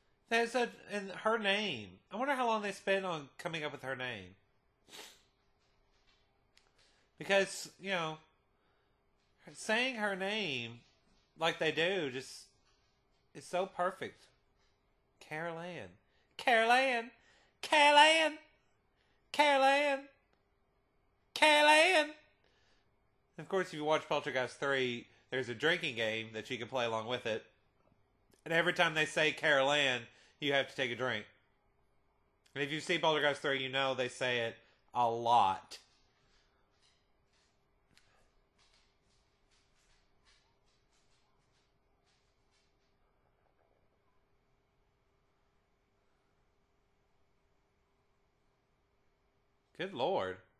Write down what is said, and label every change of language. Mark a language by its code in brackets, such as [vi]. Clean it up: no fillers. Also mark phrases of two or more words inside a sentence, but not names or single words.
[en] and her name. I wonder how long they spent on coming up with her name. Because, saying her name like they do just is so perfect. Carol Ann. Carol Ann. Carol Ann. Carol Ann. Carol Ann. Of course, if you watch Poltergeist 3, there's a drinking game that you can play along with it. And every time they say Carol Ann, you have to take a drink. And if you see Poltergeist 3, you know they say it a lot. Good Lord.